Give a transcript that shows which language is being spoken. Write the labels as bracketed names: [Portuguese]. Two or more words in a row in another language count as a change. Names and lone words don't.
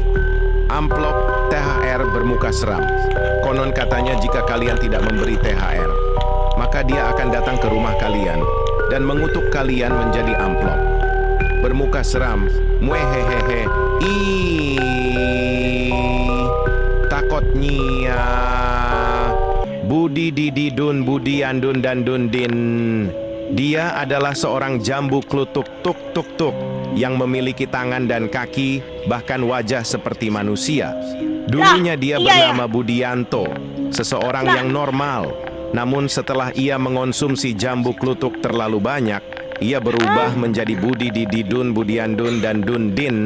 [Indonesian] Amplop THR bermuka seram. Konon katanya jika kalian tidak memberi THR, maka dia akan datang ke rumah kalian dan mengutuk kalian menjadi amplop bermuka seram. Muehehehe. Takutnya. Budi didi dun budi andun dan dun din. Dia adalah seorang jambu klutuk tuk tuk tuk yang memiliki tangan dan kaki, bahkan wajah seperti manusia. Dulunya dia bernama Budianto, seseorang yang normal. Namun setelah ia mengonsumsi jambu klutuk terlalu banyak, ia berubah menjadi Budi Didi Dun Budiandun dan Dun Din.